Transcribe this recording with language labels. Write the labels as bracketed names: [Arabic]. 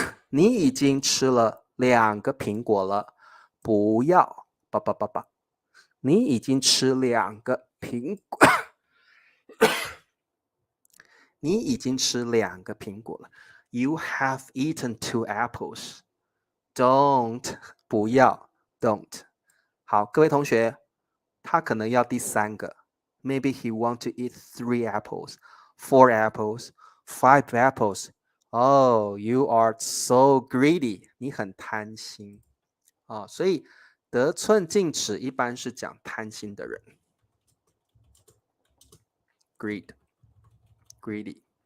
[Chinese] 你已经吃了2个苹果了，不要你已经吃2个苹果，你已经吃2个苹果了。 [English] You have eaten 2 apples. Don't [Chinese] 不要 [English] don't。 [Chinese] 好，各位同学，他可能要第3个。 [English] Maybe he want to eat 3 apples, 4 apples, 5 apples. Oh, you are so greedy. [Chinese] 你很贪心所以得寸进尺一般是讲贪心的人。 [English] Greedy。